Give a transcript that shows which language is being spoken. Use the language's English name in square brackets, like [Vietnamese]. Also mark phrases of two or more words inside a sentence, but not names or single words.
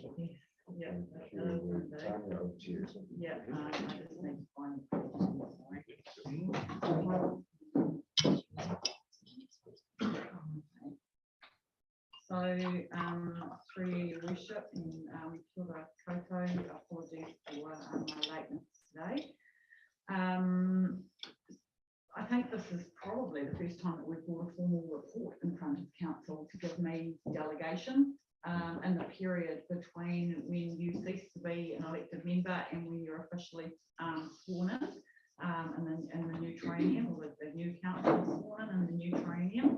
[English] Yeah. Tanya, over to you. Yeah. I just need to find. So, through your worship and [Māori] kia ora koutou, [English] apologies for my lateness today. I think this is probably the first time that we've brought a formal report in front of council to give me delegation in the period between when you cease to be an elected member and when you're officially sworn in the new training, or the new council is sworn in the new training.